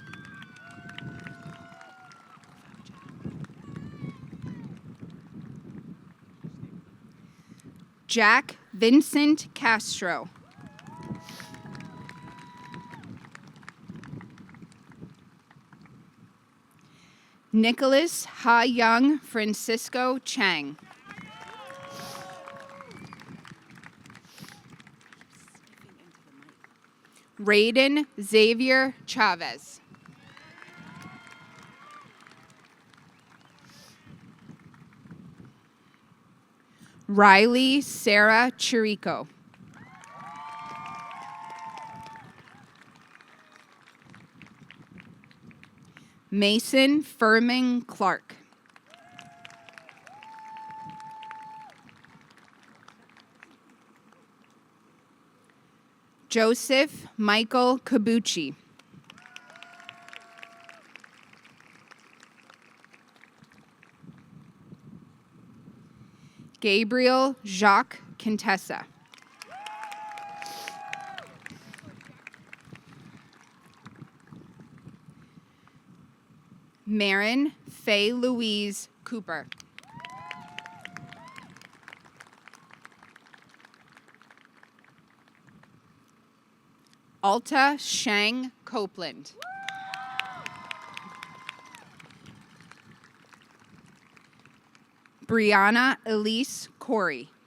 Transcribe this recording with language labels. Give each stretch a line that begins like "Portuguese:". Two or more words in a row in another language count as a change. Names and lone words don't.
English: Jack Vincent Castro. Nicholas Ha Young Francisco Chang. Raiden Xavier Chavez. Riley Sarah Chirico. Mason Furman Clark. Joseph Michael Kabuchi. Gabriel Jacques Contessa. Marin Faye Louise Cooper. Alta Shang Copeland. Brianna Elise Corey.